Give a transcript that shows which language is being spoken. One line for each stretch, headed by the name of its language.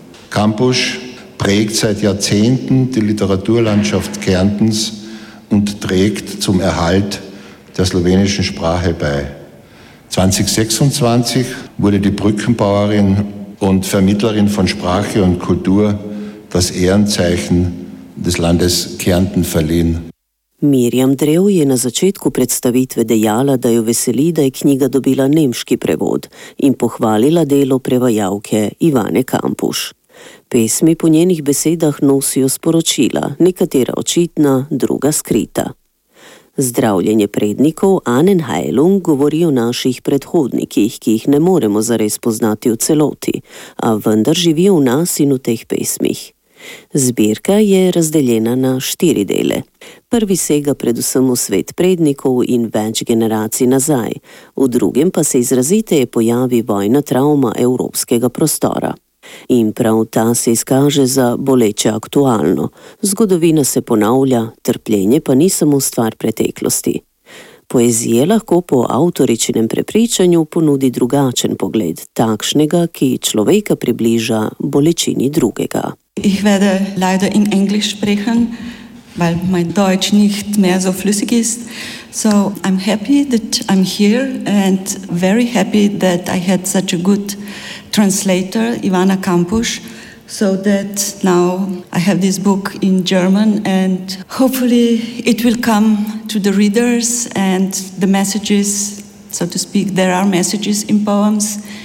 German: Kampusch prägt seit Jahrzehnten die Literaturlandschaft Kärntens und trägt zum Erhalt der slowenischen Sprache bei. 2026 wurde die Brückenbauerin und Vermittlerin von Sprache und Kultur das Ehrenzeichen des Landes Kärnten verliehen.
Slovenian: Miriam Drev je na začetku predstavitve dejala, da jo veseli, da je knjiga dobila nemški prevod in pohvalila delo prevajalke Ivane Kampuš. Pesmi po njenih besedah nosijo sporočila, nekatera očitna, druga skrita. Zdravljenje prednikov Anen Heilung govori o naših predhodnikih, ki jih ne moremo zares poznati v celoti, a vendar živijo v nas in v teh pesmih. Zbirka je razdeljena na 4 dele. Prvi sega predvsem v svet prednikov in več generacij nazaj, v drugem pa se izraziteje pojavi vojna travma evropskega prostora. In prav ta se izkaže za boleče aktualno. Zgodovina se ponavlja, trpljenje pa ni samo stvar preteklosti. Poezija lahko po avtoričinem prepričanju ponudi drugačen pogled, takšnega, ki človeka približa bolečini drugega.
German: Ich werde leider in Englisch sprechen, weil mein Deutsch nicht mehr so flüssig ist.
English: So I'm happy that I'm here and very happy that I had such a good translator, Ivana Kampusch, so that now I have this book in German and hopefully it will come to the readers and the messages, so to speak, there are messages in poems.